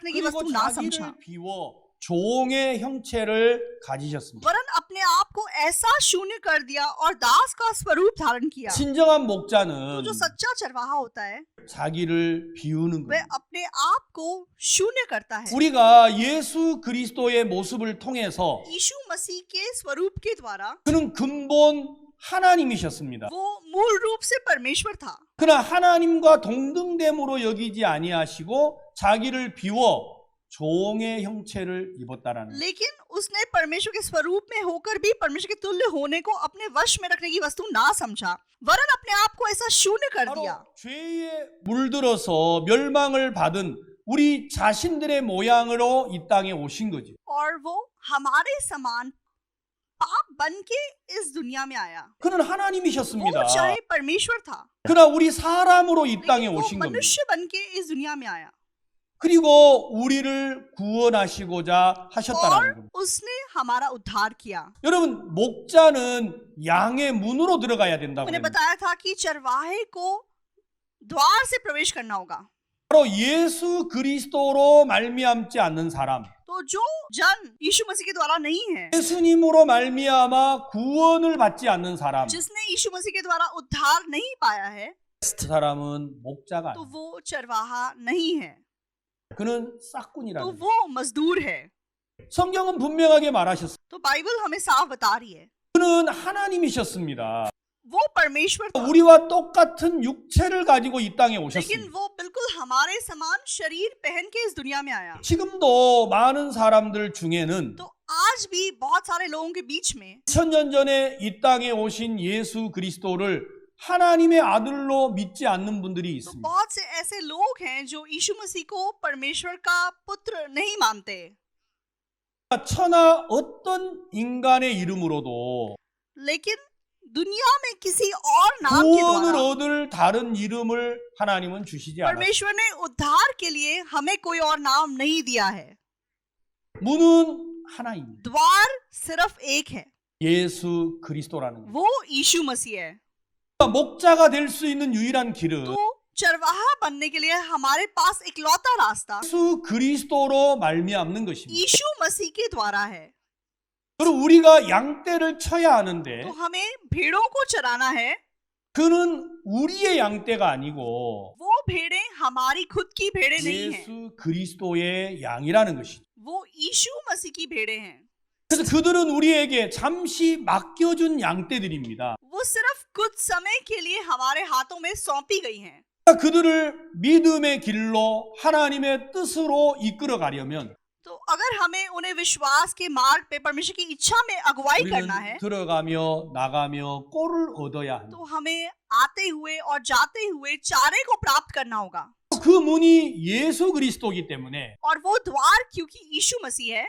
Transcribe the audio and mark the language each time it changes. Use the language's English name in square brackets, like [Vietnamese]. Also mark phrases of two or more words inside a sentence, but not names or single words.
[Korean] 그리고 [Hindi] वस्तु ना समझा [Korean] 자기를 비워 종의 형체를 가지셨습니다. [Hindi] वरन अपने आप को ऐसा शून्य कर दिया और दास का स्वरूप धारण किया। [Korean] 진정한 [Hindi] तो [Korean] 목자는 [Hindi] जो सच्चा चरवाहा होता है [Korean] 자기를 비우는 [Hindi] वह [Korean] 거예요. [Hindi] अपने आप को शून्य करता है। [Korean] 우리가 예수 그리스도의 모습을 통해서 [Hindi] यीशु मसीह के स्वरूप के द्वारा [Korean] 그는 근본 하나님이셨습니다. [Hindi] वो मूल रूप से परमेश्वर था, [Korean] 그러나 하나님과 동등됨으로 여기지 아니하시고 자기를 비워 종의 형체를 입었다라는 거예요. [Hindi] लेकिन उसने परमेश्वर के स्वरूप में होकर भी परमेश्वर के तुल्य होने को अपने वश में रखने की वस्तु ना समझा, वरन अपने आप को ऐसा शून्य कर [Korean] 바로 [Hindi] दिया। [Korean] 죄에 물들어서 멸망을 받은 우리 자신들의 모양으로 이 땅에 오신 거죠. [Hindi] और वो हमारे समान पाप बन के इस दुनिया में आया। [Korean] 그는 [Hindi] वो [Korean] 하나님이셨습니다. [Hindi] चाहे परमेश्वर था, [Korean] 그러나 우리 사람으로 이 땅에 [Hindi] लेकिन वो [Korean] 오신 겁니다. [Hindi] मनुष्य बन के इस दुनिया में आया [Korean] 그리고 우리를 구원하시고자 하셨다는 [Hindi] और [Korean] 겁니다. [Hindi] उसने हमारा उद्धार किया। [Korean] 여러분, 목자는 양의 문으로 들어가야 된다고 [Hindi] उन्हें [Korean] 합니다. [Hindi] बताया था कि चरवाहे को द्वार से प्रवेश करना होगा। [Korean] 바로 예수 그리스도로 말미암지 않는 사람, [Hindi] तो जो जन यीशु मसीह के द्वारा नहीं है, [Korean] 예수님으로 말미암아 구원을 받지 않는 사람, [Hindi] जिसने यीशु मसीह के द्वारा उद्धार नहीं पाया है, [Korean] 그 사람은 목자가 [Hindi] तो [Korean] 아니에요. [Hindi] वो चरवाहा नहीं है, [Korean] 그는 [Hindi] तो [Korean] 싹꾼이라는 거예요. [Hindi] वो मजदूर है। [Korean] 성경은 분명하게 말하셨어요. [Hindi] तो बाइबल हमें साफ बता रही है [Korean] 그는 하나님이셨습니다. [Hindi] वो परमेश्वर था, [Korean] 우리와 똑같은 육체를 가지고 이 땅에 [Hindi] लेकिन [Korean] 오셨습니다. [Hindi] वो बिल्कुल हमारे समान शरीर पहन के इस दुनिया में आया। [Korean] 지금도 많은 사람들 중에는 [Hindi] तो आज भी बहुत सारे लोगों के बीच में [Korean] 2000년 전에 이 땅에 오신 예수 그리스도를 하나님의 아들로 믿지 않는 분들이 [Hindi] तो [Korean] 있습니다. [Hindi] बहुत से ऐसे लोग हैं जो यीशु मसीह को परमेश्वर का पुत्र नहीं मानते, [Korean] 천하 어떤 인간의 이름으로도 [Hindi] लेकिन दुनिया में किसी और नाम के [Korean] 구원을 [Hindi] द्वारा [Korean] 얻을 다른 이름을 하나님은 주시지 않았습니다. [Hindi] परमेश्वर ने उद्धार के लिए हमें कोई और नाम नहीं दिया है। [Korean] 문은 하나입니다. [Hindi] द्वार सिर्फ एक है, [Korean] 예수 그리스도라는 거예요. [Hindi] वो यीशु मसीह है। [Korean] 목자가 될 수 있는 유일한 길은 [Hindi] तो चरवाहा बनने के लिए हमारे पास इकलौता रास्ता [Korean] 예수 그리스도로 말미암는 것입니다. [Hindi] यीशु मसीह के द्वारा है। [Korean] 그리고 우리가 양떼를 쳐야 하는데 [Hindi] तो हमें भेड़ों को चराना है, [Korean] 그는 우리의 양떼가 아니고 [Hindi] वो भेड़ें हमारी खुद की भेड़ें नहीं हैं, [Korean] 예수 그리스도의 양이라는 것이죠. [Hindi] वो यीशु मसीह की भेड़ें हैं। [Korean] 그래서 그들은 우리에게 잠시 맡겨준 양떼들입니다. [Hindi] वो सिर्फ कुछ समय के लिए हमारे हाथों में सौंपी गई हैं। [Korean] 그들을 믿음의 길로 하나님의 뜻으로 이끌어 가려면 [Hindi] तो अगर हमें उन्हें विश्वास के मार्ग पे परमेश्वर की इच्छा में अगुवाई करना है, [Korean] 우리는 들어가며 나가며 꼴을 얻어야 합니다. [Hindi] तो हमें आते हुए और जाते हुए चारे को प्राप्त करना होगा। [Korean] 그 문이 예수 그리스도이기 때문에 [Hindi] और वो द्वार क्योंकि यीशु मसीह है,